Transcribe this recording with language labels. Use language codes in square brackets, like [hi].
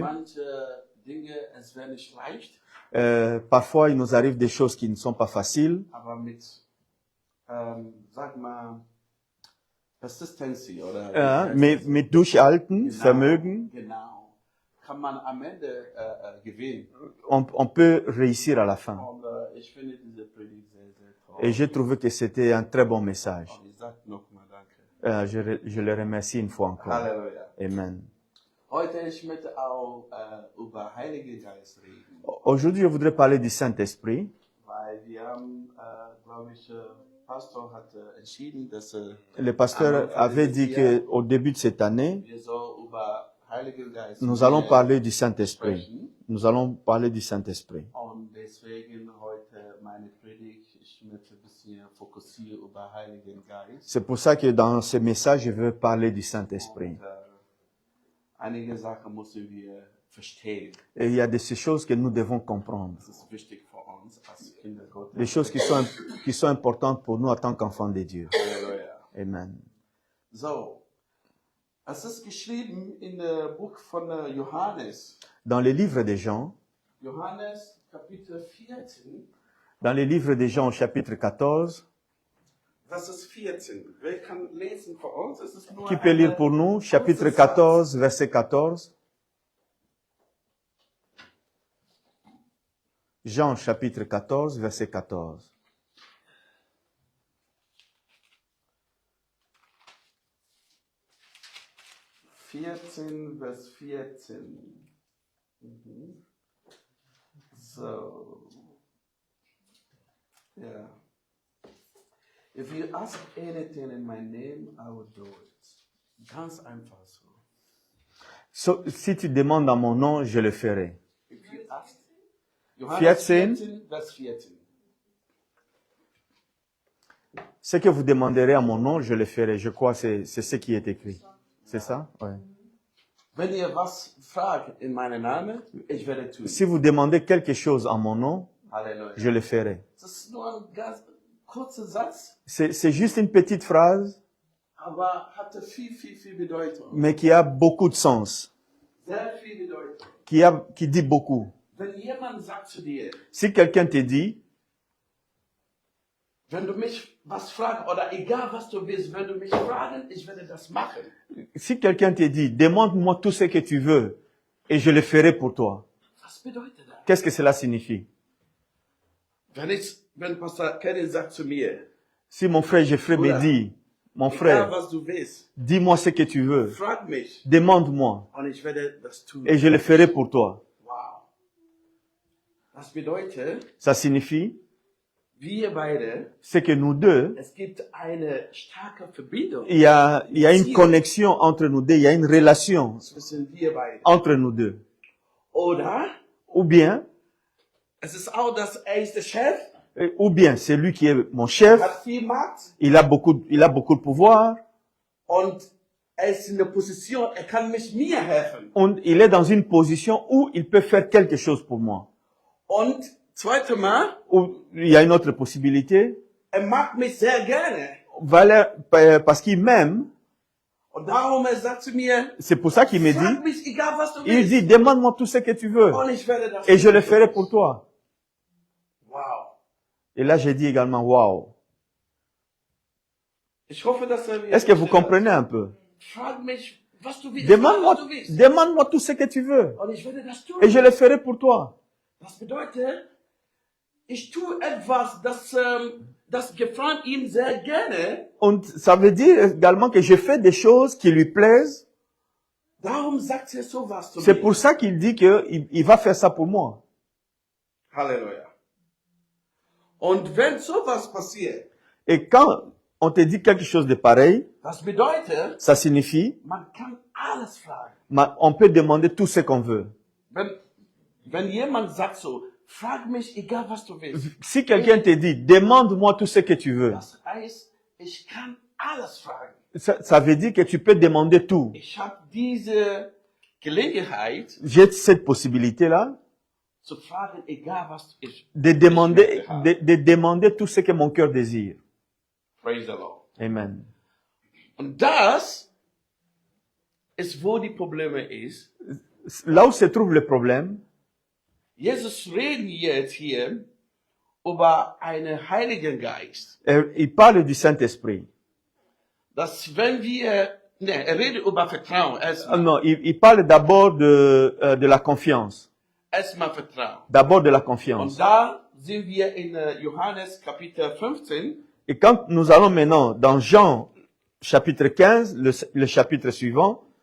[de] Manche Dinge, es wäre nicht leicht, [fr] parfois il nous arrive des choses qui ne sont pas faciles, [de] aber mit, sag mal, Persistency oder mit Durchhalten, genau, Vermögen, genau, kann man am Ende gewinnen. [fr] on peut réussir à la fin. [de] Und ich finde diese Predigt sehr, sehr toll. [fr] Et j'ai trouvé que c'était un très bon message. [de] Und ich sage nochmal danke. [fr] Je le remercie une fois encore. Halleluja. Amen. [de] Heute ich möchte auch über Heiligen Geist reden, [fr] Aujourd'hui, je voudrais parler du Saint-Esprit. [de] weil wir haben, glaube ich, Pastor hat entschieden, dass [fr] Le pasteur avait dit qu'au début de cette année, [de] wir so über Heiligen Geist [fr] nous allons [de] mehr [fr] parler du Saint-Esprit. [de] sprechen. [fr] Nous allons parler du Saint-Esprit. [de] Und deswegen heute meine Predigt, ich möchte ein bisschen fokussieren über Heiligen Geist. [fr] C'est pour ça que dans ce message, je veux parler du Saint-Esprit. [de] Und, einige Sachen müssen wir verstehen. [fr] Et il y a de ces choses que nous devons comprendre. [de] Das ist wichtig für uns als Kinder Gottes. [fr] Des choses qui sont importantes pour nous en tant qu'enfants de Dieu. Halleluja. Amen. [de] So, es ist geschrieben in dem Buch von Johannes. [fr] Dans les livres des Jean, [de] Johannes Kapitel 14, [fr] dans les livres des Jean au chapitre 14, [de] Vers 14. Wer kann lesen für uns? Es ist nur [fr] qui peut lire pour nous, chapitre 14, verset 14. Jean chapitre 14, verset 14. [de] Vers 14. Mhm. So. Yeah. [en] If you ask anything in my name, I will do it. [de] Ganz einfach so. [fr] Si tu demandes en mon nom, je le ferai. [en] If you ask. Johannes 14. [de] 14, Vers 14. [fr] Ce que vous demanderez à mon nom, je le ferai. Je crois que c'est ce qui est écrit. C'est ça? Ouais. [de] Wenn ihr was fragt in meinem Namen, ich werde tun. [fr] Si vous demandez quelque chose en mon nom, Halleluja. je le ferai. [de] Das ist nur ein ganz kurzer Satz, [fr] C'est juste une petite phrase, [de] aber hatte viel Bedeutung. [fr] mais qui a beaucoup de sens, [de] Sehr viel Bedeutung. [fr] qui dit beaucoup. [de] Wenn jemand sagt zu dir, [fr] Si quelqu'un te dit, [de] wenn du mich was fragst, oder egal was du willst, wenn du mich fragen, ich werde das machen. [fr] si quelqu'un te dit, demande-moi tout ce que tu veux et je le ferai pour toi. [de] Was bedeutet das? [fr] Qu'est-ce que cela signifie? [de] Wenn Pastor Kevin sagt zu mir, [fr] Si mon frère Geoffrey me dit, mon [de] egal [fr] frère, [de] was du willst, [fr] dis-moi ce que tu veux, [de] frag mich [fr] demande-moi [de] und ich werde das tun. [fr] et je le ferai pour toi. [de] Wow. Das bedeutet, [fr] Ça signifie, [de] wir beide, [fr] c'est que nous deux, [de] es gibt eine starke Verbindung [fr] il y a une connexion entre nous deux, il y a une relation [de] zwischen wir beiden. [fr] entre nous deux. [de] Oder [fr] Ou bien, [de] es ist auch, dass ist der Chef, [fr] ou bien c'est lui qui est mon chef, [de] hat viel Macht [fr] il a beaucoup de pouvoir, [de] und ist in der Position, kann mir helfen. [fr] und il est dans une position où il peut faire quelque chose pour moi. [de] Und zweite Mal, [fr] Ou il y a une autre possibilité, [de] mag mich sehr gerne. [fr] parce qu'il m'aime, [de] Und darum sagt zu mir, [fr] c'est pour ça qu'il me [de] frag [fr] dit, [de] mich, egal was du [fr] il [de] willst. [fr] dit, demande-moi tout ce que tu veux, [de] Und ich werde das [fr] et je [de] tun. [fr] le ferai pour toi. Wow. Et là, j'ai dit également, waouh. [de] Ich hoffe, dass [fr] Est-ce que vous comprenez un peu? [de] Frag mich, was du willst. Frag, was du willst. [fr] Demande-moi tout ce que tu veux, [de] Und ich werde das tun. [fr] et je le ferai pour toi. [de] Das bedeutet, ich tue etwas, das gefällt ihm sehr gerne. [fr] Und ça veut dire également que je fais des choses qui lui plaisent. [de] Darum sagt er sowas zu [fr] C'est [de] mir. [fr] pour ça qu'il dit qu'il va faire ça pour moi. Halleluja. [de] Und wenn sowas passiert, [fr] Et quand on te dit quelque chose de pareil, [de] das bedeutet, [fr] ça signifie, [de] man kann alles fragen. [fr] on peut demander tout ce qu'on veut. [de] Wenn jemand sagt so, frag mich, egal was du willst. [fr] Si quelqu'un te dit, demande-moi tout ce que tu veux, [de] Das heißt, ich kann alles fragen. [fr] ça veut dire que tu peux demander tout. [de] Ich habe diese Gelegenheit [fr] J'ai cette possibilité-là [de] zu fragen, egal was ich. [fr] de demander tout ce que mon cœur désire. [en] Praise the Lord. Amen. [de] Und das ist, wo die Probleme ist. [fr] Là où se trouve le problème, [de] Jesus reden jetzt hier über einen Heiligen Geist. [fr] il parle du Saint-Esprit. [de] Dass wenn wir, er redet über Vertrauen, Ah erstmal. [fr] non, il parle d'abord de la confiance. [de] Erstmal Vertrauen. [fr] D'abord de la [de] Und [fr] confiance. [de] da sind wir in Johannes Kapitel 15. [fr] Et quand nous allons maintenant dans Jean chapitre 15, le chapitre suivant,